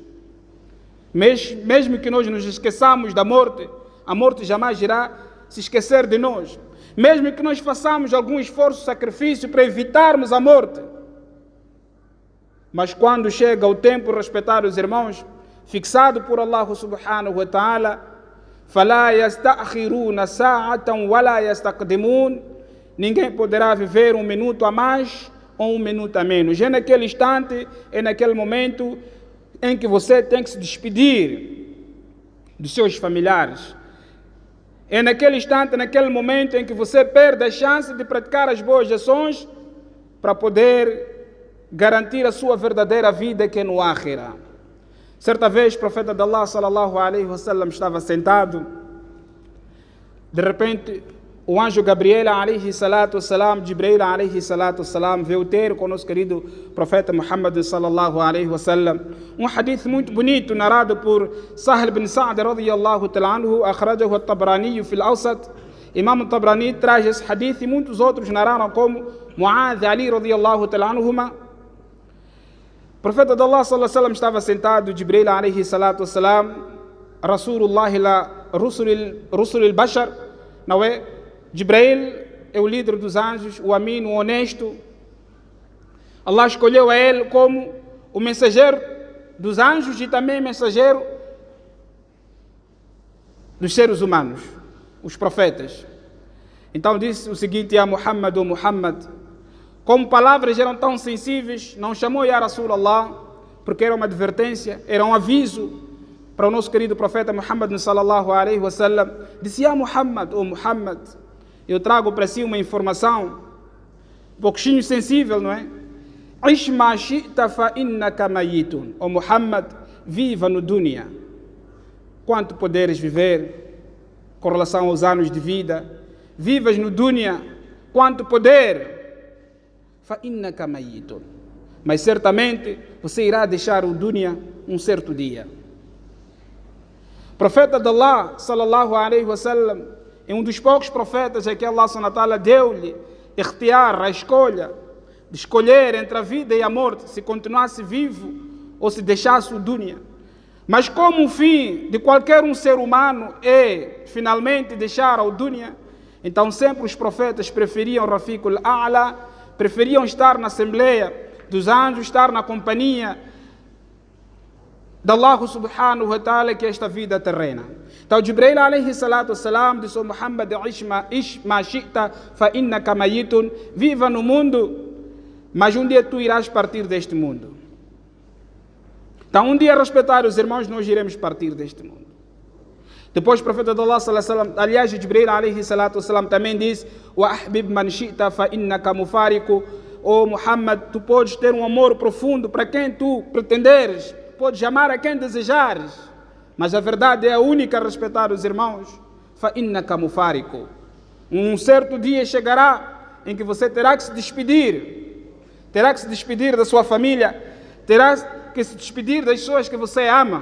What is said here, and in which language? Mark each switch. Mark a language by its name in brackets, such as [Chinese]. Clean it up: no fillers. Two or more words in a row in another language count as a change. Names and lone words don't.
[Portuguese] Mesmo que nós nos esqueçamos da morte, a morte jamais irá se esquecer de nós. Mesmo que nós façamos algum esforço, sacrifício para evitarmos a morte, mas quando chega o tempo, respeitados irmãos, fixado por Allah [Arabic] سبحانه وتعالى, [Portuguese] فَلَا يَسْتَأْخِرُونَ سَاعَةً وَلَا يَسْتَقْدِمُونَ. Ninguém poderá viver um minuto a mais ou um minuto a menos. É naquele instante, é naquele momento em que você tem que se despedir dos seus familiares. É naquele instante, naquele momento em que você perde a chance de praticar as boas ações para poder garantir a sua verdadeira vida que é no Akhira. Certa vez, o profeta de Allah, [Arabic] صلى الله عليه وسلم, [Portuguese] estava sentado. De repente, o anjo Gabriel, [Arabic] عليه الصلاة والسلام، جبريل، عليه الصلاة والسلام, [Portuguese] veio ter com o nosso querido profeta Muhammad, [Arabic] صلى الله عليه وسلم. [Portuguese] Hadith muito bonito, narrado por [Arabic] Sahl bin Sa'd, رضي الله تعالى عنه، أخرجه الطبراني في الأوسط. [Portuguese] Imam Tabrani traz esse hadith e muitos outros narraram como Mu'adh Ali, [Arabic] رضي الله تعالى عنهما. [Portuguese] O profeta de Allah, [Arabic] صلى الله عليه وسلم, [Portuguese] estava sentado, [Arabic] جبريل، عليه الصلاة والسلام، رسول الله لا رسل البشر, [Portuguese] não é? Jibril é o líder dos anjos, o Amin, o honesto. Allah escolheu a ele como o mensageiro dos anjos e também mensageiro dos seres humanos, os profetas. Então disse o seguinte a Muhammad, ou Muhammad, como palavras eram tão sensíveis, não chamou [Arabic] يا رسول الله, [Portuguese] porque era uma advertência, era um aviso para o nosso querido profeta Muhammad [Arabic] صلى الله عليه وسلم. [Portuguese] Disse: Ya Muhammad, ou Muhammad, eu trago para si uma informação um pouquinho sensível, não é? [Arabic] عش ما شئت فإنك ميت. [Portuguese] Ou Muhammad, viva no dunya. Quanto poderes viver com relação aos anos de vida, vivas no dunya, quanto poder, [Arabic] فإنك ميت. [Portuguese] Mas certamente você irá deixar o dunya um certo dia. O profeta de Allah, [Arabic] صلى الله عليه وسلم, [Portuguese] é um dos poucos profetas a que Allah [Arabic] سبحانه وتعالى [Portuguese] deu-lhe a escolha de escolher entre a vida e a morte, se continuasse vivo ou se deixasse o dunya. Mas como o fim de qualquer um ser humano é finalmente deixar o dunya, então sempre os profetas preferiam [Arabic] الرفيق الأعلى, [Portuguese] preferiam estar na Assembleia dos Anjos, estar na companhia de Allah [Arabic] سبحانه وتعالى, [Portuguese] que é esta vida terrena. [Arabic] Então Jibril عليه الصلاة والسلام disse: Muhammad, عش ما شئت فإنك ميت. [Portuguese] Viva no mundo, mas um dia tu irás partir deste mundo. Então um dia, respeitar os irmãos, nós iremos partir deste mundo. Depois o profeta de Allah [Arabic] صلى الله عليه وسلم, [Portuguese] aliás, Jibril [Arabic] عليه الصلاة والسلام [Portuguese] também disse: [Arabic] وأحبب من شئت فإنك مفارقه. [Portuguese] Oh Muhammad, tu podes ter um amor profundo para quem tu pretenderes, podes amar a quem desejares, mas a verdade é a única a respeitar os irmãos. [Arabic] فإنك مفارقه. [Portuguese] Um certo dia chegará em que você terá que se despedir da sua família, terá que se despedir das pessoas que você ama.